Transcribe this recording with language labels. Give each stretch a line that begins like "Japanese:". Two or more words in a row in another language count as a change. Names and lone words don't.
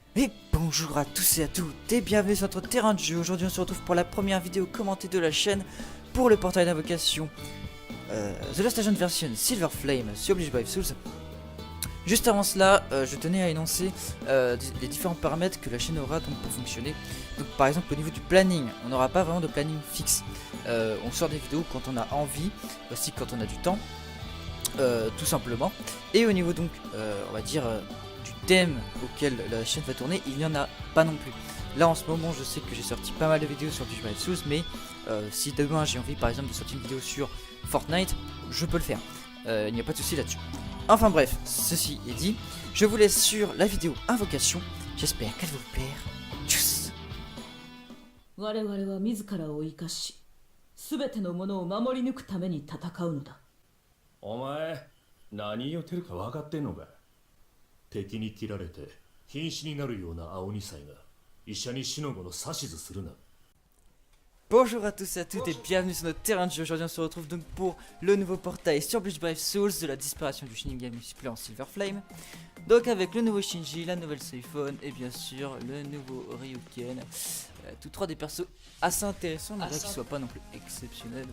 French: Et bonjour à tous et à toutes et bienvenue sur notre terrain de jeu. Aujourd'hui on se retrouve pour la première vidéo commentée de la chaîne pour le portail d'invocation The Lost Agent version Silver Flame sur Oblige by Souls. Juste avant cela, je tenais à énoncer les différents paramètres que la chaîne aura donc pour fonctionner. Donc par exemple au niveau du planning, on n'aura pas vraiment de planning fixe. On sort des vidéos quand on a envie, aussi quand on a du temps, tout simplement. Et au niveau donc, on va dire... du thème auquel la chaîne va tourner, il n'y en a pas non plus. Là en ce moment je sais que j'ai sorti pas mal de vidéos sur Oblige by Souls, mais si demain j'ai envie par exemple de sortir une vidéo sur Fortnite, je peux le faire. Il n'y a pas de souci là-dessus. Enfin bref, ceci est dit, je vous laisse sur la vidéo Invocation, j'espère qu'elle vous plaire. Tchuss.
Japanese: 我々は自らを生かし、すべてのものを守り抜くために戦うのだ。お前、何言ってるか分かってんのか。敵に切られて瀕死になるような青二歳が医者に死の子の指図するな。
French: Bonjour à tous et à toutes et bienvenue sur notre terrain de jeu. Aujourd'hui on se retrouve donc pour le nouveau portail sur Oblige by Souls de la disparition du Shinigami multiplayer en Silver Flame. Donc avec le nouveau Shinji, la nouvelle Soifon et bien sûr le nouveau Ryuken. Tous trois des persos assez intéressants, malgré qu'ils soient pas non plus exceptionnels.